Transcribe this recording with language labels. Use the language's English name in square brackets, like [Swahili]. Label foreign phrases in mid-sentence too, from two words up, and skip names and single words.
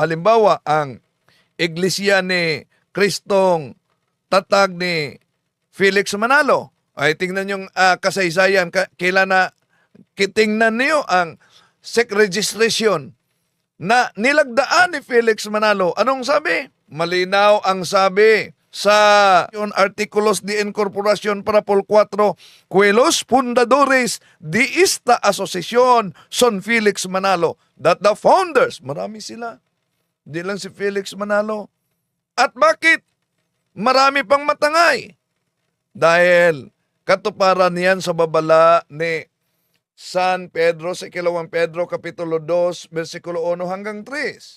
[Filipino] Halimbawa, ang Iglesia ni Kristong tatag ni Felix Manalo. Ay tingnan yung kasaysayan, kailan na tingnan niyo ang SEC registration na nilagdaan ni Felix Manalo. Anong sabi? Malinaw ang sabi sa yung [Spanish] Artículos de Incorporación para por 4, que los fundadores de esta asociación son Felix Manalo, [English] that the founders, [Filipino] marami sila, di lang si Felix Manalo. At bakit marami pang matangay? Dahil katuparan niyan sa babala ni San Pedro sa Ikalawang Pedro Kapitulo 2, versikulo 1 hanggang 3.